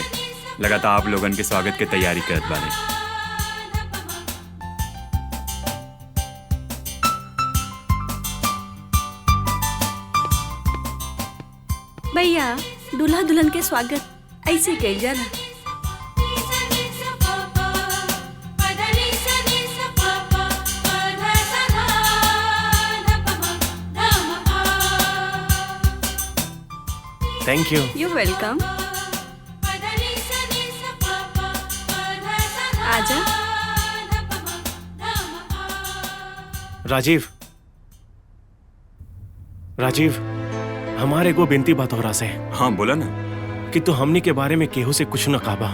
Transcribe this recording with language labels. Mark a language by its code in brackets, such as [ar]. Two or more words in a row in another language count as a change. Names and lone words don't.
[bho] लगातार आप लोगन के स्वागत के तैयारी करत बारे। भैया, दूल्हा दुल्हन के स्वागत ऐसे कइल जाला। [en] Thank you. You welcome. आजा। [bho] राजीव, राजीव, हमारे को बिनती बात हो रहा से। हाँ बोला ना। कि तू हमनी के बारे में केहू से कुछ न काबा।